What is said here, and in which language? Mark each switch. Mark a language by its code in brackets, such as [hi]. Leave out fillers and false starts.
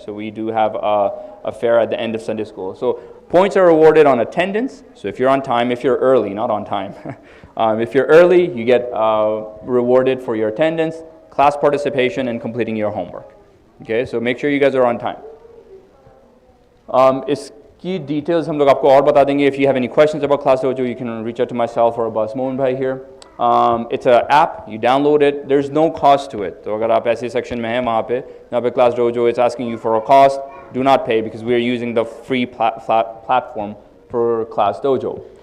[en] So we do have a fair at the end of Sunday school. So points are awarded on attendance. So if you're on time, if you're early, not on time. If you're early, you get rewarded for your attendance, class participation, and completing your homework. Okay, so make sure you guys are on time. [hi] इसकी details हम लोग आपको और बता देंगे. [en] If you have any questions about Class Dojo, you can reach out to myself or Abbas Moon bhai here. It's an app, you download it, there's no cost to it. [hi] तो अगर आप ऐसे section में हैं वहाँ पे [en] Class Dojo, it's asking you for a cost, do not pay because we are using the free platform for Class Dojo.